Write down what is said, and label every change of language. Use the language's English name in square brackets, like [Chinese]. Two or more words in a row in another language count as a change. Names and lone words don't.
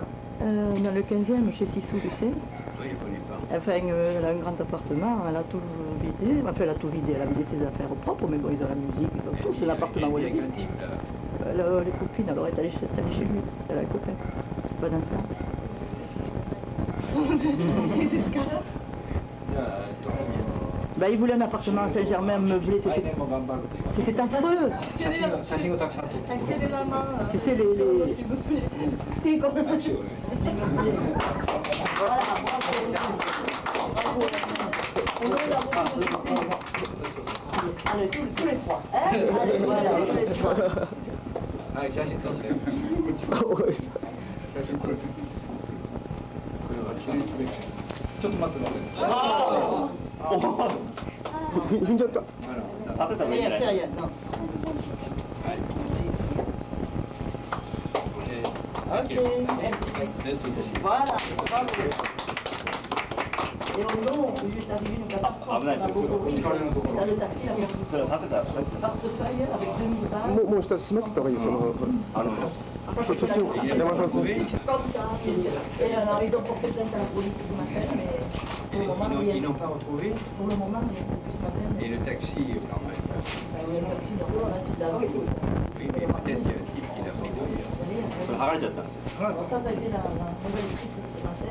[French] Dans le 15e, chez Sissou, tu sais. Oui, je ne connais pas. Enfin, elle a un grand appartement, elle a tout vidé. Enfin, elle a tout vidé, elle a vidé ses affaires propres, mais bon, ils ont la musique, ils ont tout. C'est l'appartement où elle vit. vit. Les copines, alors elle est allée s'installer chez lui. Elle a un copain. Bon instant. [Japanese] いいですから。 [French] Ben, il voulait un appartement à Saint-Germain meublé, c'était affreux. Tu sais, les... Allez, tous les trois. Allez, voilà, tous les trois. [Japanese] はい、写真撮って。写真撮って。これは記念すべき。ちょっと待って待って。死んじゃった。いや、いやいや、no. [French] Ok. Voilà. Et au long, il est arrivé une catastrophe. On a beaucoup ri. Dans le taxi, il y avait un portefeuille avec 2000 balles. [Japanese] もう下閉めてた方がいいよ、そのそっちを山田さん [French] Comme ça. Et alors, ils ont porté plainte à la police ce matin, mais pour le moment, Ils n'ont pas retrouvé? pour le moment, il n'y a plus ce matin. Et le taxi, quand même. Il y a le taxi d'abord, on a su de la rue. Oui, mais peut-être il y a un type qui l'a pris derrière. Alors ça a été la nouvelle crise de ce matin.